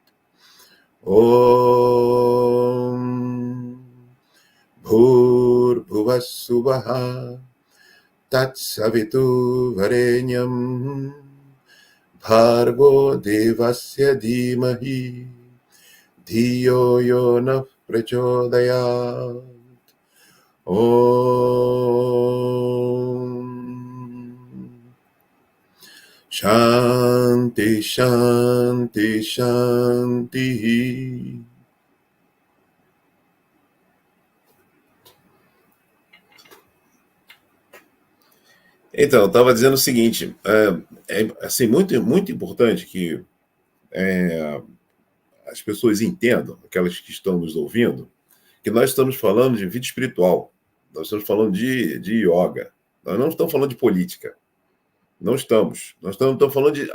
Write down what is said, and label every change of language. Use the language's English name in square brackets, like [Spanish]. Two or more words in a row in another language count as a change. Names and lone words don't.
[Sanskrit] Om Bhurvassuvaha Tatsavitu Varenyam Bhargo Devasya Dhimahi Dhiyo Yona Prachodayat Om Shanti Shanti Shanti. [Portuguese] Então, eu estava dizendo o seguinte, assim, muito importante que as pessoas entendam, aquelas que estão nos ouvindo, que nós estamos falando de vida espiritual, nós estamos falando de yoga, nós não estamos falando de política, não estamos, nós estamos falando de...